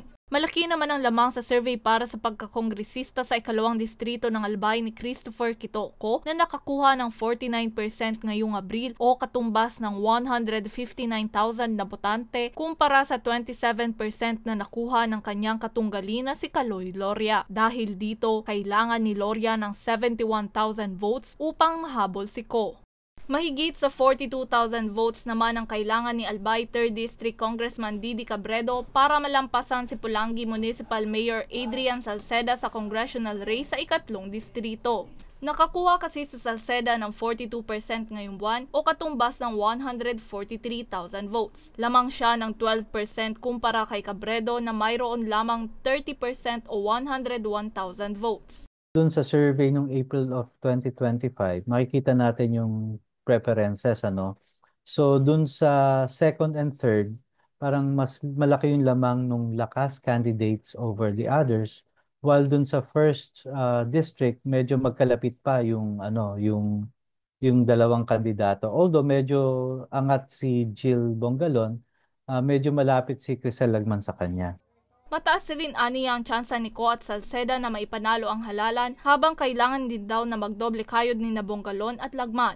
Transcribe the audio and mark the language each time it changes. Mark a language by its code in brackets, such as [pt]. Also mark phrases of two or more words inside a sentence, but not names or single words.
[tl] Malaki naman ang lamang sa survey para sa pagkakongresista sa ikalawang distrito ng Albay ni Christopher Kitoko na nakakuha ng 49% ngayong Abril o katumbas ng 159,000 na botante kumpara sa 27% na nakuha ng kanyang katunggali na si Kaloy Loria. Dahil dito, kailangan ni Loria ng 71,000 votes upang mahabol si Ko. Mahigit sa 42,000 votes naman ang kailangan ni Albay 3rd District Congressman Didi Cabredo para malampasan si Pulangi Municipal Mayor Adrian Salceda sa congressional race sa ikatlong distrito. Nakakuha kasi sa Salceda ng 42% ngayong buwan o katumbas ng 143,000 votes. Lamang siya ng 12% kumpara kay Cabredo na mayroon lamang 30% o 101,000 votes. Doon sa survey nung April of 2025, makikita natin yung preferences, ano. So doon sa [en] second and third, [tl] parang mas malaki yung lamang nung [en] Lakas candidates over the others, [tl] while doon sa first district, medyo magkalapit pa yung dalawang kandidato. Although medyo angat si Jill Bongalon, medyo malapit si Crisel Lagman sa kanya. Mataas rin aniya ang tsansa ni Ko at Salceda na maipanalo ang halalan habang kailangan din daw na magdoble kayod ni Nabonggalon at Lagman.